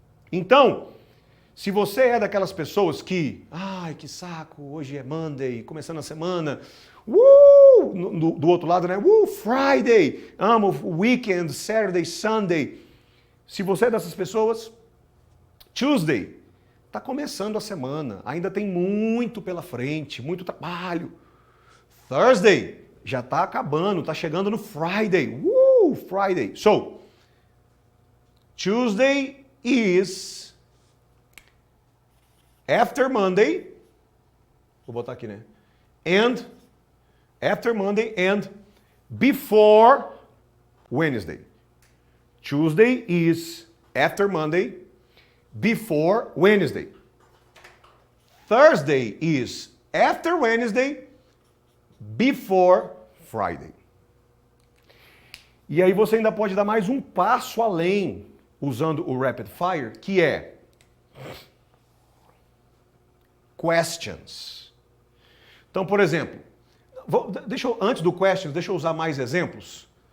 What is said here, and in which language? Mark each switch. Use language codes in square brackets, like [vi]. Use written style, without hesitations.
[pt] Então, se você é daquelas pessoas que, que saco, hoje é Monday, começando a semana, do outro lado, né? Friday, amo weekend, Saturday, Sunday. Se você é dessas pessoas, Tuesday, está começando a semana, ainda tem muito pela frente, muito trabalho. Thursday, já está acabando, está chegando no Friday. Friday. [en] So, Tuesday is after Monday. [pt] Vou botar aqui, né? [en] And after Monday and before Wednesday. Tuesday is after Monday, before Wednesday. Thursday is after Wednesday, before Friday. [pt] E aí você ainda pode dar mais um passo além usando o Rapid Fire, que é questions. Então, por exemplo, antes do questions, deixa eu usar mais exemplos.